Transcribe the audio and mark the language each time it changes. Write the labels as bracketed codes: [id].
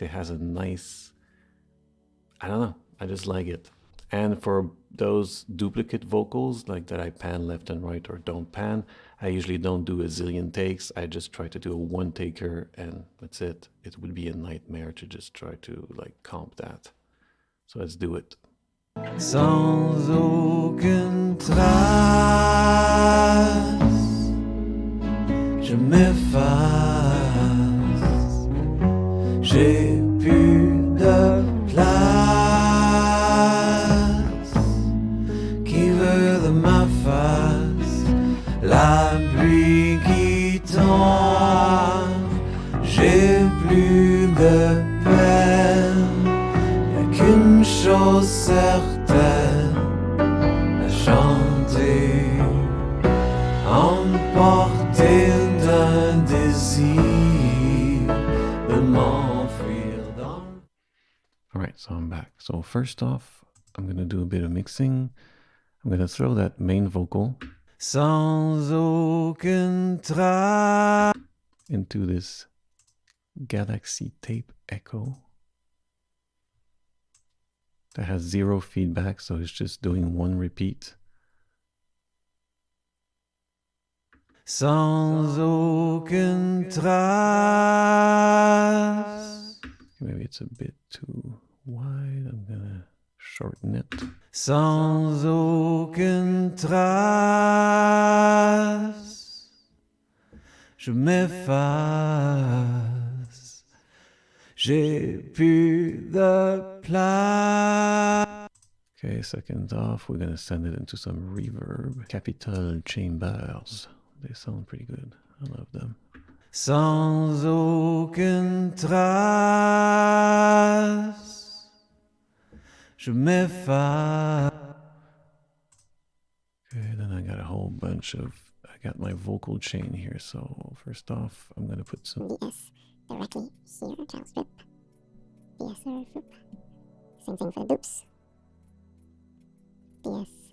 [en] It has a nice, I don't know, I just like it. And for those duplicate vocals like that I pan left and right or don't pan, I usually don't do a zillion takes. I just try to do a one taker and that's it. It would be a nightmare to just try to like comp that. So let's do it. [fr] Sans aucune trace, je m'efface. J'ai plus de place. Qui veut de ma face? La pluie qui tombe. J'ai plus de peine. Y'a qu'une chose certaine à chanter, emporté d'un désir de m'enfuir dans... [en] Alright, so I'm back. So first off, I'm gonna do a bit of mixing. I'm gonna throw that main vocal [fr] sans aucune trace [en] into this Galaxy Tape Echo that has 0 feedback, so it's just doing one repeat. [fr] Sans aucune trace. [en] Maybe it's a bit too wide. I'm gonna shorten it. [fr] Sans aucune trace, je m'efface. J'ai plus de place. [en] Okay, second off, we're gonna send it into some reverb. Capital Chambers. They sound pretty good. I love them. [fr] Sans aucune trace, je m'efface. [en] Okay, then I got a whole bunch of, I got my vocal chain here. So first off, I'm gonna put some DS directly here, child strip. DS or flip. Same thing for the dupes. DS.